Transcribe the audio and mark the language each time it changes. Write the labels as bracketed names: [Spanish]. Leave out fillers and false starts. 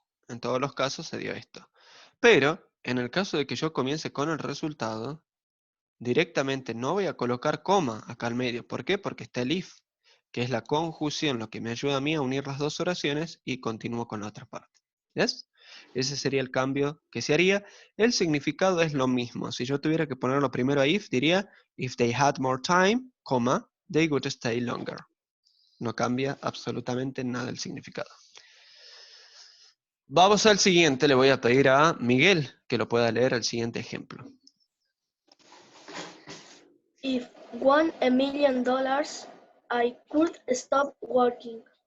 [Spanish] En todos los casos se dio esto. Pero, en el caso de que yo comience con el resultado, directamente no voy a colocar coma acá al medio. ¿Por qué? Porque está el if, que es la conjunción, lo que me ayuda a mí a unir las dos oraciones y continúo con la otra parte. ¿Yes? Ese sería el cambio que se haría. El significado es lo mismo. Si yo tuviera que ponerlo primero a if, diría, [English] if they had more time, [Spanish] coma, [English] they would stay longer. [Spanish] No cambia absolutamente nada el significado. Vamos al siguiente. Le voy a pedir a Miguel que lo pueda leer el siguiente ejemplo. [English] If won $1 million, I could stop working.